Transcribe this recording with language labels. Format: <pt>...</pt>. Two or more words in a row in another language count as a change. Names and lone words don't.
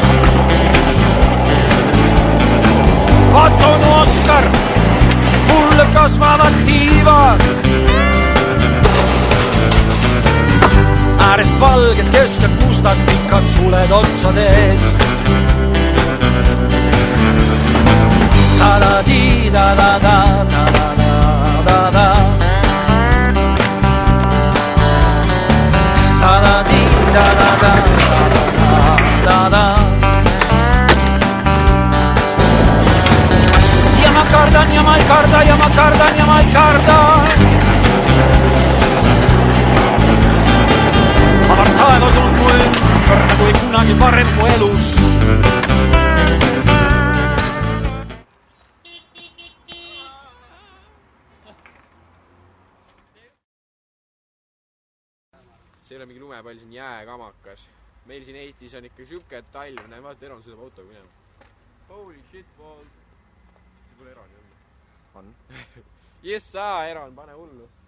<et>Vaata onu Oskar, mulle kasvavad tiivad. Äärest valged, keskelt mustad, pikad suled otsades. Ta-da-di-da-da-da-da-da-da-da. Ta-da-di-da-da-da-da-da-da. Ja ma ei karda, ja ma kardan, ja ma ei karda. Avar taevas on mu ümber, nagu ei kunagi varem mu elus. See ei ole mingi lumepall, see on jääkamakas. Meil siin Eestis on ikka siuke talv, näe vaata, Eron sõidab autoga minema.</et> <en>Holy shit, ball.</en> <et>See pole Eroni olnud. On? Jessa, Eron, pane hullu.</et>